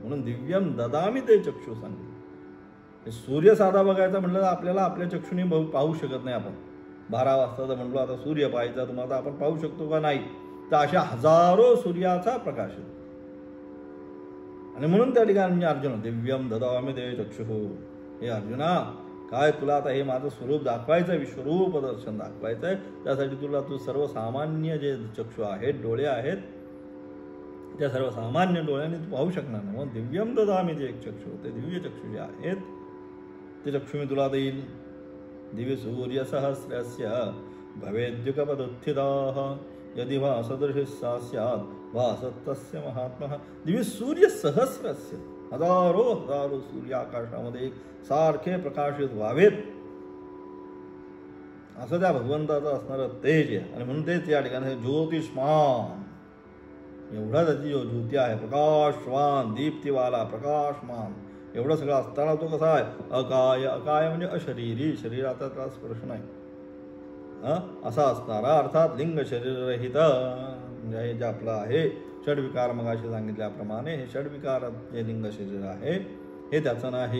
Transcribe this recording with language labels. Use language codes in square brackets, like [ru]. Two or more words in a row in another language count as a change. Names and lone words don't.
[mr] म्हणून [sa] दिव्यम ददामी ते चक्षु [mr] सांगितलं. सूर्य साधा बघायचा म्हटलं तर आपल्याला आपल्या चक्षुने पाहू शकत नाही. आपण 12 वाजता जर म्हणलो आता सूर्य पाहायचा तुम्हाला आपण पाहू शकतो का नाही. तर अशा हजारो सूर्याचा प्रकाश आहे. आणि म्हणून त्या ठिकाणी अर्जुन [sa] दिव्यम ददामी ते चक्षु. [mr] हे अर्जुना काय तुला आता हे माझं स्वरूप दाखवायचं आहे, विश्वरूप दर्शन दाखवायचं आहे. त्यासाठी तुला तू सर्वसामान्य जे चक्षु आहेत, डोळे आहेत, त्या सर्वसामान्य डोळ्याने तू पाहू शकणार नाही. मग [sa] दिव्यम ददामी [mr] जे एक चक्षु, ते दिव्य चक्षु जे आहेत ते चक्षु मी तुला देईल. [sa] दिव्य सूर्य सहस्रस्य भवेद्युगपदुत्थिताः यदि वा सदृशः स्यात् वा सत्तस्य महात्मः. दिव्य सूर्य सहस्रस्य [mr] हजारो सूर्य आकाशामध्ये सारखे प्रकाशित व्हावेत असं त्या भगवंताचं असणारं तेज आहे. आणि म्हणून तेच या ठिकाणी ज्योतिष्मान एवढा त्याची ज्योती आहे. प्रकाशवान दीप्तीवाला प्रकाशमान एवढं सगळं असताना तो कसा आहे अकाय म्हणजे अशरीरी, शरीराचा त्याला स्पर्श नाही असा असणारा, अर्थात लिंग शरीररहित म्हणजे जे आपलं आहे षड्विकार मगाशी सांगितल्याप्रमाणे हे षड्विकार जे लिंग शरीर आहे हे त्याचं नाही.